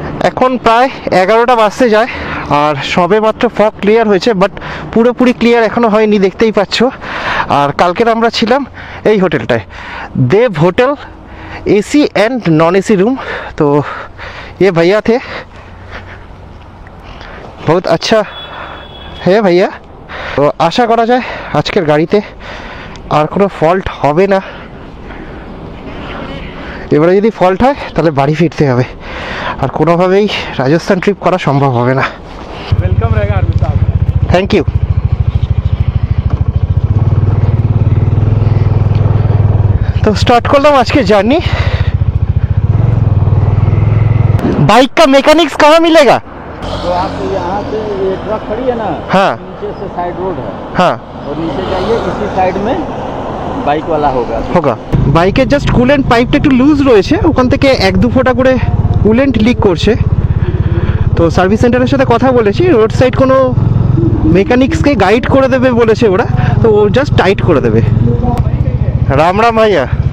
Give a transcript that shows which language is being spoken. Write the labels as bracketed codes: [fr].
[bn] এখন প্রায় 11টা বাজতে যায়, আর সবে মাত্র ফগ ক্লিয়ার হয়েছে, বাট পুরোপুরি ক্লিয়ার এখনো হয়নি, দেখতেই পাচ্ছ। আর কালকের আমরা ছিলাম এই হোটেলটায়, देव hotel, AC and non AC room. [hi] तो ये भैया थे, बहुत अच्छा है भैया। [bn] তো আশা করা যায় আজকের গাড়িতে আর কোনো ফল্ট হবে না। এবারে যদি ফল্ট হয় তাহলে বাড়ি ফিরতে হবে, আর কোনোভাবেই রাজস্থান ট্রিপ করা সম্ভব হবে না। [hi] वेलकम रहेगा आर्मी साहब। [en] Thank you. [hi] तो स्टार्ट करलाम आज के जर्नी। बाइक का मैकेनिक्स कहाँ मिलेगा? तो आप यहाँ से ये ट्रक खड़ी है ना, हाँ नीचे से साइड रोड है, हाँ और नीचे जाइए, इसी साइड में বাইক वाला होगा। होगा। [bn] বাইকের জাস্ট কুলেন্ট পাইপটা একটু লুজ রয়েছে, ওখান থেকে 1-2 ফোঁটা করে কুলেন্ট লিক করছে। তো সার্ভিস সেন্টারের সাথে কথা বলেছি, রোড সাইড কোনো মেকানিক্সকে গাইড করে দেবে বলেছে ওরা, তো ও জাস্ট টাইট করে দেবে। রাম রাম ভাইয়া।